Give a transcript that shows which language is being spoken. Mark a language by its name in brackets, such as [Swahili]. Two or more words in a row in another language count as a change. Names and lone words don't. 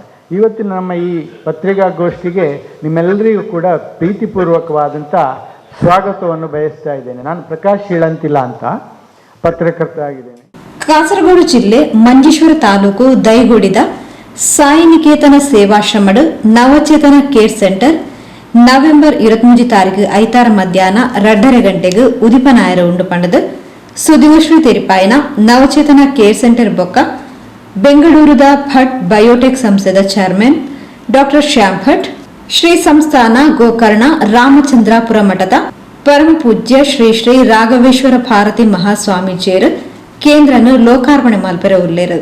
[Kannada] ಇವತ್ತಿನ ನಮ್ಮ ಈ ಪತ್ರಿಕಾಗೋಷ್ಠಿಗೆ ನಿಮ್ಮೆಲ್ಲರಿಗೂ ಕೂಡ ಪ್ರೀತಿಪೂರ್ವಕವಾದಂಥ ಸ್ವಾಗತವನ್ನು ಬಯಸ್ತಾ ಇದ್ದೇನೆ. ನಾನು ಪ್ರಕಾಶ್ ಶೀಳಂತಿಲ್ಲ ಅಂತ ಪತ್ರಕರ್ತ ಆಗಿದ್ದೇನೆ. [Tulu] ಕಾಸರಗೋಡು ಜಿಲ್ಲೆ ಮಂಜೇಶ್ವರ ತಾಲೂಕು ದೈಗೋಡಿದ ಸಾಯಿ ನಿಕೇತನ ಸೇವಾಶ್ರಮಡು ನವಚೇತನ ಕೇರ್ ಸೆಂಟರ್ ನವೆಂಬರ್ 23 ತಾರೀಕು ಐತಾರ ಮಧ್ಯಾಹ್ನ 2:30 ಗಂಟೆಗೆ ಉದಿಪನಾಯರ ಉಂಡು ಪಂಡದು ಸುದ್ದಿಗೋಷ್ಠಿ ತೆರಿಪಾಯಿನ ನವಚೇತನ ಕೇರ್ ಸೆಂಟರ್ ಬೊಕ್ಕ ಬೆಂಗಳೂರುದ ಭಟ್ ಬಯೋಟೆಕ್ ಸಂಸ್ಥೆದ ಚೇರ್ಮನ್ ಡಾಕ್ಟರ್ ಶ್ಯಾಮ್ ಭಟ್, ಶ್ರೀ ಸಂಸ್ಥಾನ ಗೋಕರ್ಣ ರಾಮಚಂದ್ರಾಪುರ ಮಠದ ಪರಮ ಪೂಜ್ಯ ಶ್ರೀ ಶ್ರೀ ರಾಘವೇಶ್ವರ ಭಾರತಿ ಮಹಾಸ್ವಾಮೀಜಿಯರು ಕೇಂದ್ರನು ಲೋಕಾರ್ಪಣೆ ಮಲ್ಪೆರ ಉಲ್ಲೇರು.